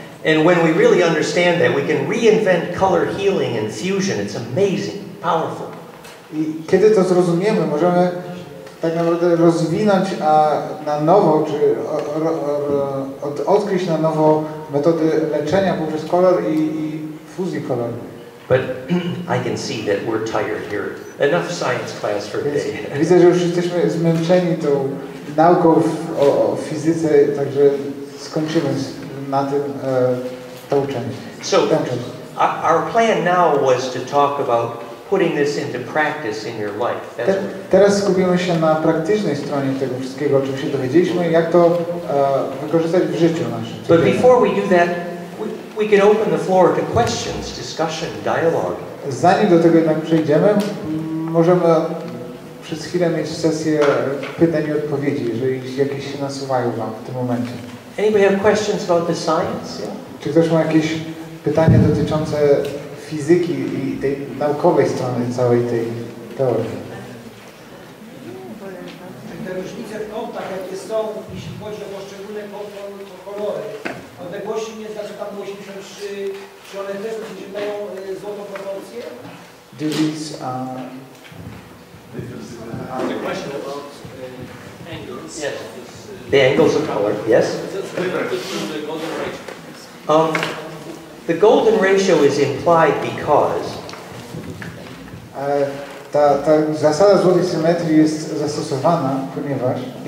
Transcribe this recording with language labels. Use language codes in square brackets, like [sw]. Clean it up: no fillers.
[en] And when we really understand that, we can reinvent color healing and fusion. It's amazing, powerful. [pl] I kiedy to zrozumiemy, możemy tak naprawdę rozwinąć na nowo, czy odkryć na nowo metody leczenia poprzez kolor i fuzji koloru. [en] But I can see that we're tired here. Enough science class for today. [pl] Widzę, że już jesteśmy zmęczeni tą nauką o fizyce, także skończymy na tym tą część. [en] So our plan now was to talk about putting this into practice in your life. [pl] Teraz skupimy się na praktycznej stronie tego wszystkiego, o czym się dowiedzieliśmy, jak to wykorzystać w życiu naszym. [en] But before we do that, we can open the floor to questions, discussion, dialogue. [pl] Zanim do tego jednak przejdziemy, możemy przez chwilę mieć sesję pytań i odpowiedzi, jeżeli jakieś się nasuwają Wam w tym momencie. [en] Anybody have questions about the science? Yeah? [pl] Czy ktoś ma jakieś pytanie dotyczące fizyki i tej naukowej strony całej tej teorii? Te różnice w kątach, jakie są, jeśli chodzi o poszczególne kolory, odległości nie znaczy tam 83, czy one też dają złotą proporcję? [en] Do these, the question about angles. Yes. The angles of color, yes? The golden ratio is implied because [pl] ta zasada złotej symetrii jest zastosowana, ponieważ